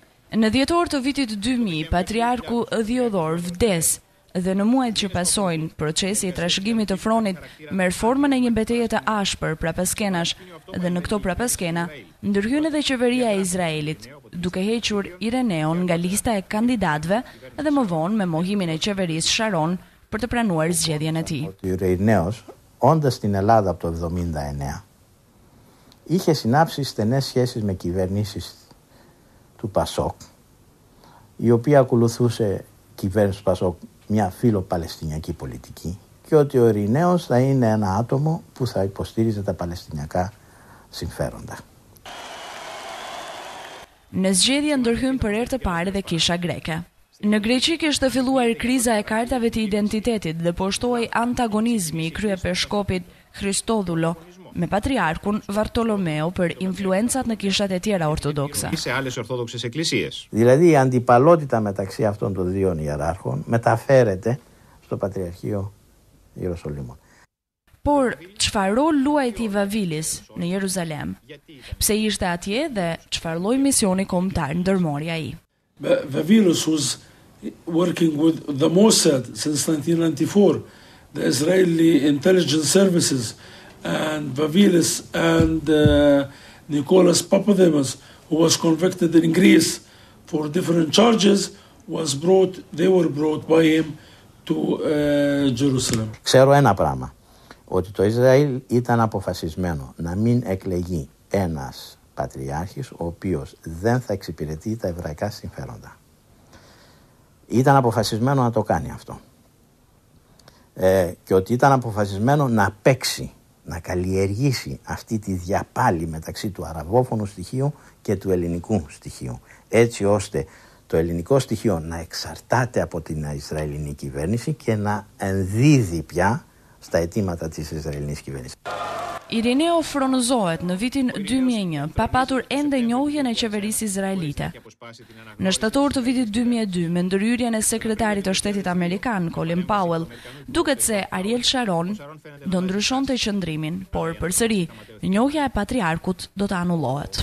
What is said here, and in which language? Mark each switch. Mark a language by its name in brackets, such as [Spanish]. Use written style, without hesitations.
[Albanian] Në dhjetor të vitit 2000, patriarku Diodor vdes dhe në muajt që pasojnë, procesi i trashëgimit të fronit merr formën e një betejë të ashpër prapaskenash dhe në këto prapaskena ndërhyn edhe qeveria e Izraelit, duke hequr Ireneon nga lista e kandidatëve dhe më vonë me mohimin e qeverisë Sharon për të pranuar zgjedhjen e tij. [Greek] Ο Ιρηναίος, όντας στην Ελλάδα από το 1979, είχε συνάψει στενές σχέσεις με κυβερνήσεις του Πασόκ, η οποία ακολουθούσε κυβέρνηση του Πασόκ μια φιλοπαλαιστινιακή πολιτική και ότι ο Ειρηναίος θα είναι ένα άτομο που θα υποστήριζε τα παλαιστινιακά συμφέροντα. [Albanian] Në zgjedhje ndërhyn për herë të parë dhe kisha greke. Në Greqi kishte filluar kriza e kartave të identitetit dhe po shtohej antagonizmi i kryepeshkopit Χριστόδουλο με πατριάρχουν Βαρτολομαίο për influencat në kishat e tjera ortodokse. [Greek] Σε άλλες ορθόδοξες εκκλησίες. Δηλαδή η αντιπαλότητα μεταξύ αυτών των δύο ιεράρχων μεταφέρεται στο Πατριαρχείο Ιεροσολύμων. [Albanian] Por çfarë rol luajti Vavilis në Jeruzalem? Pse ishte atje dhe çfarë lloj misioni kombëtar ndërmori ai? [English] Vavilis was working with the Mossad since 1994, the Israeli intelligence services, and Vavilis and Nicholas Papademos, who was convicted in Greece for different charges, they were brought by him to Jerusalem. [Greek] Ξέρω ένα πράγμα, ότι το Ισραήλ ήταν αποφασισμένο να μην εκλεγεί ένας πατριάρχης ο οποίος δεν θα εξυπηρετεί τα εβραϊκά συμφέροντα. Ήταν αποφασισμένο να το κάνει αυτό. Και ότι ήταν αποφασισμένο να παίξει, να καλλιεργήσει αυτή τη διαπάλη μεταξύ του αραβόφωνου στοιχείου και του ελληνικού στοιχείου, έτσι ώστε το ελληνικό στοιχείο να εξαρτάται από την Ισραηλινή κυβέρνηση και να ενδίδει πια στα αιτήματα της Ισραηλινής κυβέρνησης. [Albanian] Ireneo fronozohet në vitin 2001 pa patur ende njohjen e qeverisë izraelite. Në shtator të vitit 2002, me ndërhyrjen e sekretarit të shtetit amerikan, Colin Powell, duket se Ariel Sharon do ndryshonte qëndrimin, por përsëri njohja e patriarkut do të anullohet.